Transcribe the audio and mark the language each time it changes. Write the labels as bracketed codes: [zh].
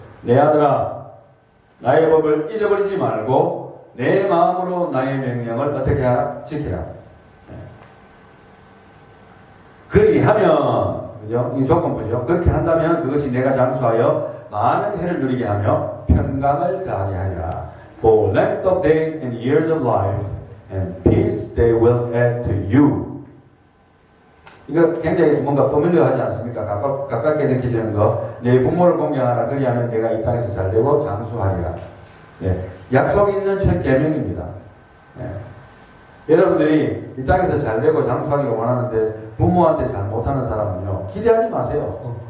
[ko] 내 아들아, 나의 법을 잊어버리지 말고 내 마음으로 나의 명령을 어떻게 하라? 지키라. 그리하면, 그죠? 이 조건부죠. 그렇게 한다면 그것이 내가 장수하여 많은 해를 누리게 하며 평강을 더하게 하리라. [en] For length of days and years of life and peace they will add to you. [ko] 이거 굉장히 뭔가 포뮬러하지 않습니까? 가깝게 느껴지는 거. 내 부모를 공경하라. 그리하면 내가 이 땅에서 잘되고 장수하리라. 예. 약속이 있는 첫 계명입니다. 예. 여러분들이 이 땅에서 잘되고 장수하기를 원하는데 부모한테 잘 못하는 사람은요, 기대하지 마세요.